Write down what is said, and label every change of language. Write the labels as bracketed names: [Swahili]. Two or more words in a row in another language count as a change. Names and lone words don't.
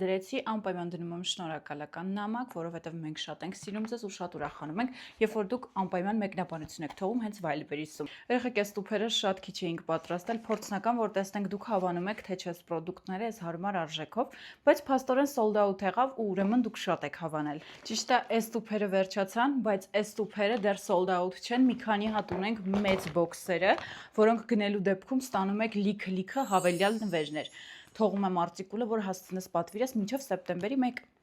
[Armenian] դրեցի, անպայման դնում եմ շնորհակալական նամակ, որովհետև մենք շատ ենք սիրում ձեզ ու շատ ուրախանում ենք, երբ որ դուք անպայման մեկնաբանություն եք թողում հենց Viber-ից։ Երեխեք, այս տուփերը շատ քիչ էինք պատրաստել, փորձնական, որ տեսնենք դուք հավանում եք թե չէ պրոդուկտները այս հարմար արժեքով, բայց փաստորեն [English] sold out [Armenian] եղավ ու ուրեմն դուք շատ եք հավանել։ Ճիշտ է, այս տուփերը վերջացան, բայց այս տուփերը դեռ [English] sold out [Armenian] չեն, մի քանի հատ ունենք մեծ բոքսերը, որոնք գնելու դեպքում ստանում եք լիքը հավելյալ նվերներ։ Թողում եմ արտիկուլը, որ հասցնես պատվիրես մինչև սեպտեմբերի 1։